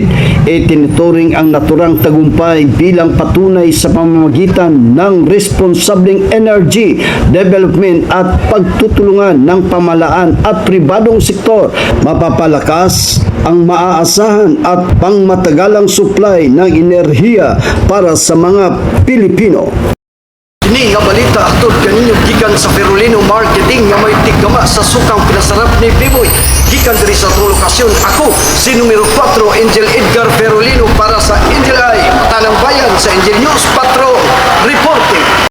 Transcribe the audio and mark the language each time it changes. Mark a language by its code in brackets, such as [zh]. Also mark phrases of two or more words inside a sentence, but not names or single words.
[tl] Itinuturing ang naturang tagumpay bilang patunay sa pamamagitan ng responsableng [en] energy development [tl] at pagtutulungan ng pamahalaan at pribadong sektor. Mapapalakas ang maaasahan at pangmatagalang supply ng enerhiya para sa mga Pilipino. [ceb] Kini nga balita atod kaninyo gikan sa Perolino Marketing nga may tigama sa sukang pinasarap ni Biboy. Gikan diri sa lokasyon. Ako si numero 4 Angel Edgar Perolino para sa Angel Eye, Tanang Bayan sa Angel News Patrol Reporting.